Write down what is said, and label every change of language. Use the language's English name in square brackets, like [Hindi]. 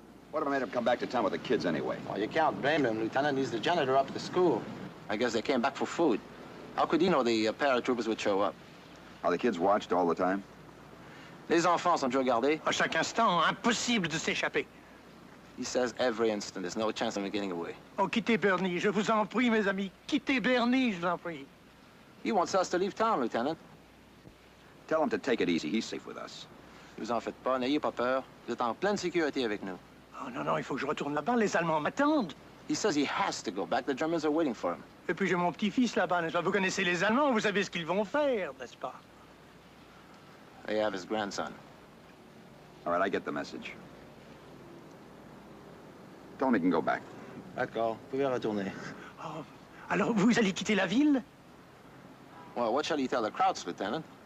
[English] What if I made him come back to town with the kids anyway? Well, you can't blame him, Lieutenant. He's the janitor up at the school. I guess they came back for food. How could he know the paratroopers would show up? Are the kids watched all the time? [French] Les enfants sont toujours gardés. À chaque instant, impossible de s'échapper. [English] He says every instant. There's no chance of him getting away. [French] Oh, quittez Bernie, je vous en prie, mes amis. Quittez Bernie, je vous en prie. [English] He wants us to leave town, Lieutenant. Tell him to take it easy. He's safe with us. [French] Ne vous en faites pas, n'ayez pas peur. Vous êtes en pleine sécurité avec nous. Oh non, non, il faut que je retourne là-bas. Les Allemands m'attendent. [English] He says he has to go back. The Germans are waiting for him. [French] Et puis j'ai mon petit-fils là-bas, n'est-ce pas? Vous connaissez les Allemands, vous savez ce qu'ils vont faire, n'est-ce pas? [English] They have his grandson. All right, I get the message. Tell him he can go back. [French] D'accord, vous pouvez retourner. Oh, alors vous allez quitter la ville? [English] Well, what shall he tell the Krauts, Lieutenant?